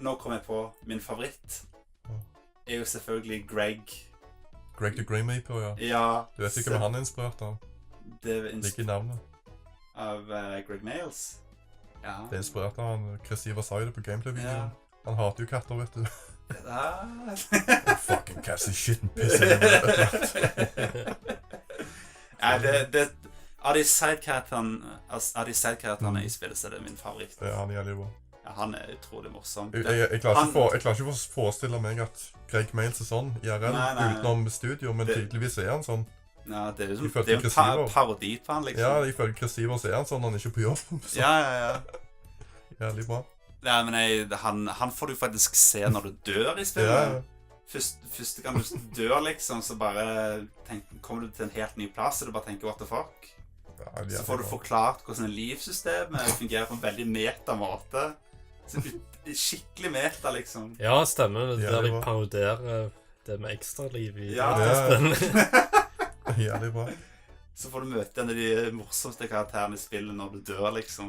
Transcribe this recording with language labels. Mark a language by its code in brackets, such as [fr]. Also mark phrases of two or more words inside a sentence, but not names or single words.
[no] Nå kom jeg på min favoritt. Er jo selvfølgelig Greg the Great Mighty Poo, ja. Du vet ikke hva han er inspirert av? Det er ikke navnet. Av Greg Miles. Ja. Det er inspirert av han Chris Marlow på gameplay-videoen. Han hater jo katter, vet du. [en] Fucking cats is shit and piss. [no] Av de sidekarakterene i spillet, så er det min favoritt. Ja, han er jævlig bra. Han er utrolig morsom. Jeg klarer ikke å forestille meg at Greg Miles er sånn i RL utenom studio, men tydeligvis er han sånn. Ja, det er jo en parodi på han, liksom. Ja, ifølge Chris Marlow er han sånn når han ikke er på jobb. Ja. Jævlig bra. Ja, men han får du faktisk se når du dør i spillet. Første gang du dør, liksom, så bare kommer du til en helt ny plass, og du bare tenker, [en] what the fuck? [no] Så får du forklart hvordan livssystemet fungerer på en veldig meta-måte. Skikkelig meta, liksom. Ja, stemmer. Det der de paroderer det med ekstra liv i Jævlig bra. Så får du møte en av de morsomste karakterene i spillet når du dør, liksom.